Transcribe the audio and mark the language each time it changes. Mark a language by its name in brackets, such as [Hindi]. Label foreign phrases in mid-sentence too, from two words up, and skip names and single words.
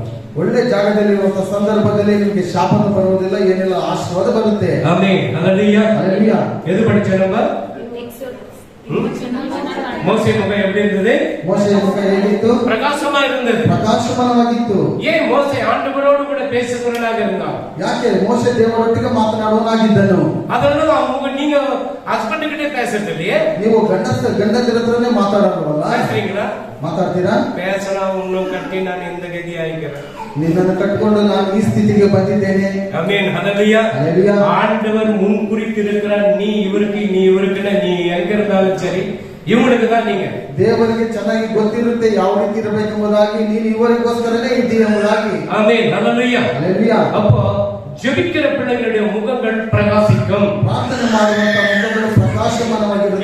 [Kannada] ಒಳ್ಳೆ ಜಾಗದಲ್ಲಿ ಇರುವಂತ ಸಂದರ್ಭದಲ್ಲಿ ನಿಮಗೆ ಶಾಪನು ಬರುವುದಿಲ್ಲ, ಏನೆಲ್ಲ ಆಶೀರ್ವಾದ ಬರುತ್ತೆ. [Tamil] ஆமென். ஹalleluya. ஹalleluya. எது படிச்சோம் நம்ம? மோசே முகம் எப்படி இருந்தது? [Kannada] ಮೋಶೆಯ ಮುಖ ಹೇಗಿತ್ತು? [Tamil] பிரகாசமா இருந்தது. [Kannada] ಪ್ರಕಾಶಮಾನವಾಗಿತ್ತು. [Tamil] ஏன் மோசே ஆண்டவரோடு கூட பேசுகிறவனாக இருந்தான்? [Kannada] ಯಾಕೆ ಮೋಶೆ ದೇವರೊಟ್ಟಿಗೆ ಮಾತನಾಡುವನಾಗಿದ್ದನು. [Tamil] அதனால அவங்க நீங்க ஹஸ்பண்ட் கிட்ட பேசுறது இல்லையே. [Kannada] ನೀವು ಗಂಡಂದಿರ ಹತ್ರನೇ ಮಾತಾಡೋದಲ್ಲ. [Tamil] பேசுறீங்களா? [Kannada] ಮಾತಾಡ್ತೀರಾ? [Tamil] பேசலாம். இன்னும் கட்டி நான் இந்த கதி ஆயிக்கிறேன். [Kannada] ನಿನ್ನನ್ನು ಕಟ್ಟಿಕೊಂಡು ನಾನು ಈ ಸ್ಥಿತಿಗೆ ಬಂದಿದ್ದೇನೆ. [Tamil] ஆமென். ஹalleluya. ஹalleluya. ஆண்டவர் முன் குறித்திருக்கிறார். நீ இவருக்கு நீ எங்க இருந்தாலும் சரி இவங்களுக்கு தான் நீங்க. [Kannada] ದೇವರಿಗೆ ಚೆನ್ನಾಗಿ ಗೊತ್ತಿರುತ್ತೆ ಯಾವ ರೀತಿ ಇರಬೇಕೆಂಬುದಾಗಿ. ನೀನು ಇವರಿಗೋಸ್ಕರನೇ ಇದ್ದೀಯ ಎಂಬುದಾಗಿ. [Tamil] ஆமென். ஹalleluya. ஹalleluya. அப்போ ஜெபிக்கிற பிள்ளைகளுடைய முகங்கள் பிரகாசிக்கும். [Kannada] ಪ್ರಾರ್ಥನೆ ಮಾಡುವಂತ ಮುಖಗಳು ಪ್ರಕಾಶಮಾನವಾಗಿರುತ್ತೆ.